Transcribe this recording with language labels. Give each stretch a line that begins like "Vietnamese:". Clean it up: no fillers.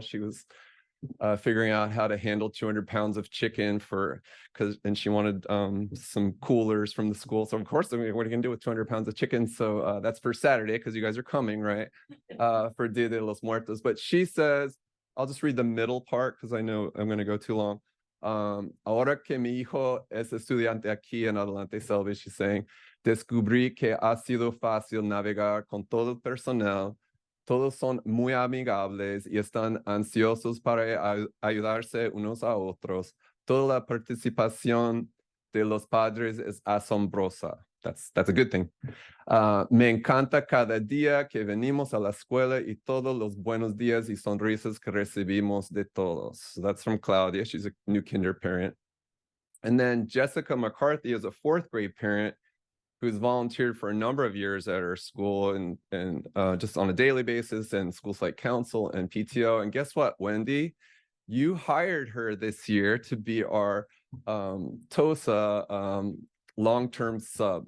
English: She was figuring out how to handle 200 pounds of chicken and she wanted some coolers from the school. So of course, what are you gonna do with 200 pounds of chicken? So that's for Saturday because you guys are coming, right? For Dia de los Muertos. But she says, I'll just read the middle part because I know I'm gonna go too long.
Spanish: Ahora que mi hijo es estudiante aquí en Adelante Selby,
English: she's saying,
Spanish: descubrí que ha sido fácil navegar con todo el personal. Todos son muy amigables y están ansiosos para ayudarse unos a otros. Toda la participación de los padres es asombrosa.
English: That's a good thing.
Spanish: Me encanta cada día que venimos a la escuela y todos los buenos días y sonrisas que recibimos de todos.
English: So that's from Claudia. She's a new kinder parent. And then Jessica McCarthy is a 4th grade parent who's volunteered for a number of years at our school and just on a daily basis and school site council and PTO. And guess what, Wendy? You hired her this year to be our TOSA long-term sub.